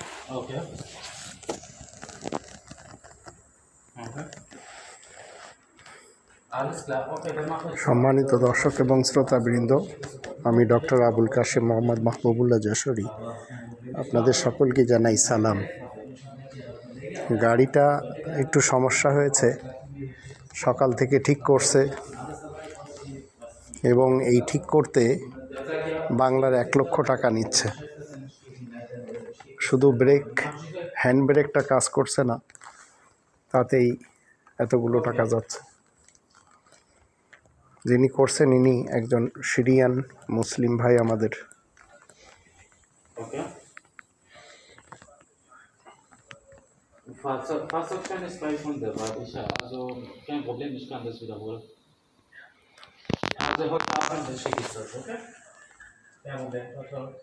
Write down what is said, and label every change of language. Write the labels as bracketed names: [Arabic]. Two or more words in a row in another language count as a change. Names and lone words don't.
[English] Okay. Okay. [German] Alles klar. Okay, dann mache ich. [Bangla] সম্মানিত দর্শক এবং শ্রোতাবৃন্দ, আমি ডক্টর আবুল কাশেম মোহাম্মদ মাহবুবুল্লাহ যশোরী আপনাদের সকলকে জানাই সালাম। গাড়িটা একটু সমস্যা হয়েছে, সকাল থেকে ঠিক করছে এবং এই ঠিক করতে বাংলার 1 লক্ষ টাকা নিচ্ছে। শুধু হ্যান্ড ব্রেকটা কাজ করছে না, তাতেই এতগুলো টাকা যাচ্ছে। যিনি করছেন ইনি একজন সিরিয়ান মুসলিম ভাই আমাদের। [English] Okay. [German] Fahrzeugschein ist gleich wunderbar. Also kein Problem, ich kann das wiederholen. Also heute Abend schicke ich das, okay?